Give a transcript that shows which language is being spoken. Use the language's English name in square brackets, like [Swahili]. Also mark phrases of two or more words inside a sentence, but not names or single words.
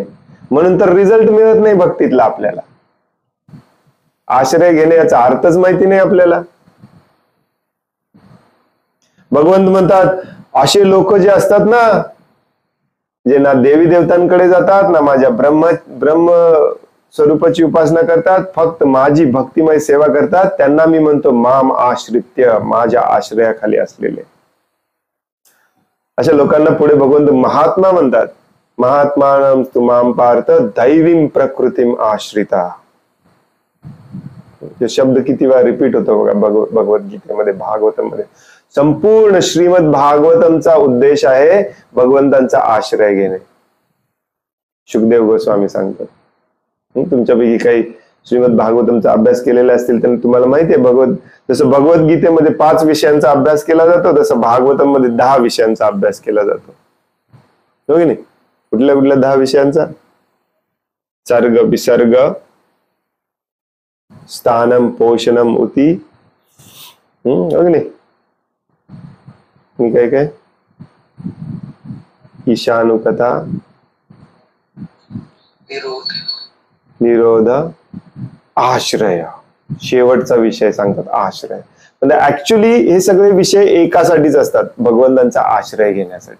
[Marathi] म्हणून तर रिझल्ट मिळत नाही भक्तीतला आपल्याला. आश्रय घेणे याचा अर्थच माहिती नाही आपल्याला. भगवंत म्हणतात असे लोक जे असतात ना, जे ना देवी देवतांकडे जातात ना माझ्या ब्रह्म स्वरूपाची उपासना करतात, फक्त माझी भक्तिमय सेवा करतात, त्यांना मी म्हणतो [Sanskrit] माम आश्रित्य, [Marathi] माझ्या आश्रयाखाली असलेले. अशा लोकांना पुढे भगवंत महात्मा म्हणतात. [Sanskrit] महात्मानं तु माम पार्थ दैवीम प्रकृतीम आश्रिता. [Marathi] हे शब्द किती वेळा रिपीट होतो बघा भगवद्गीतेमध्ये, भागवतामध्ये. संपूर्ण श्रीमद भागवतमचा उद्देश आहे भगवंतांचा आश्रय घेणे. शुकदेव गोस्वामी सांगतात. तुमच्यापैकी काही श्रीमद भागवतमचा अभ्यास केलेला असतील तर तुम्हाला माहिती आहे, जसं भगवद्गीतेमध्ये 5 विषयांचा अभ्यास केला जातो तसं भागवतम मध्ये 10 विषयांचा अभ्यास केला जातो, हो की नाही? कुठल्या कुठल्या 10 विषयांचा? [Sanskrit] सर्ग, विसर्ग, स्थानम, पोषणम, [Marathi] उती, हो की नाही? काय काय? ईशानुकथा, निरोध, आश्रय. शेवटचा विषय सांगतात आश्रय. म्हणजे ऍक्च्युली हे सगळे विषय एकासाठीच असतात, भगवंतांचा आश्रय घेण्यासाठी.